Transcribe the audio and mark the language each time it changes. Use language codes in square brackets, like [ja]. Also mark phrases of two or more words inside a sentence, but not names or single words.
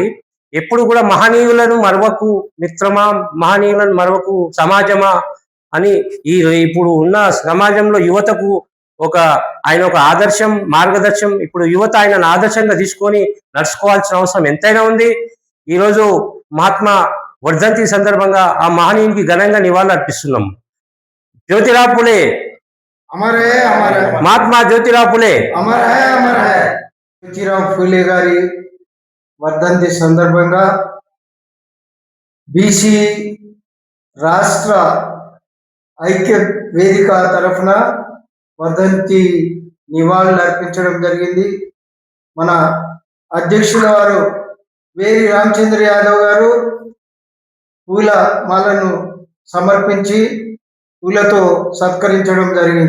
[te] ఎప్పుడు కూడా మహనీయులను మరవకు మిత్రమా, మహనీయులను మరవకు సమాజమా అని ఇప్పుడు ఉన్న సమాజంలో యువతకు ఆయన ఒక ఆదర్శం, మార్గదర్శనం. ఇప్పుడు యువత ఆయనను ఆదర్శంగా తీసుకొని నడుచుకోవాల్సిన అవసరం ఎంతైనా ఉంది. ఈరోజు మహాత్మా వర్ధంతి సందర్భంగా ఆ మహనీయునికి ఘనంగా నివాళులు అర్పిస్తున్నాం. [hi] ज्योतिराव फुले अमर है महात्मा ज्योतिराव फुले अमर है [te] ज्योतिराव फुले गारी వర్ధంతి సందర్భంగా బీసీ రాష్ట్ర ఐక్య వేదిక తరఫున వర్ధంతి నివాళులు అర్పించడం జరిగింది. మన అధ్యక్షుల వారు వేరి రామచంద్ర యాదవ్ గారు పూల మాలను సమర్పించి పూలతో సత్కరించడం జరిగింది.